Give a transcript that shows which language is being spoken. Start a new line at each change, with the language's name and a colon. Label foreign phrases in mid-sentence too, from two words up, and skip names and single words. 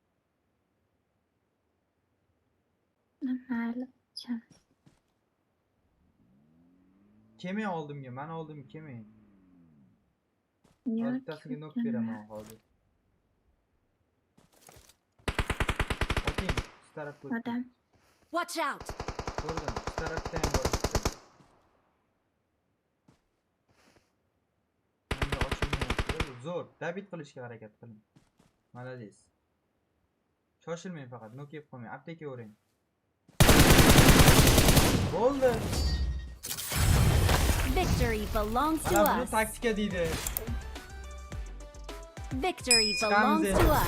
Uzbek: Mayli, chans. Kelmang oldimga, men oldimga kelmang. Yo'q. Bittasiga nok beraman hozir. Oting, shu tarafga o'ting. Odam.
English: Watch out.
Uzbek: Ko'rdim, shu tarafda ham bor ikkita. Endi ochilmayapti. Zo'r, David qilishga harakat qiling. Malades. Shoshilmang faqat, nok yeb qolmang. Apteka o'ring. Bo'ldi.
English: Victory belongs to
Uzbek: Mana buni
English: us.
Uzbek: taktika deydi.
English: Victory
Uzbek: Chiqamiz
English: belongs to us.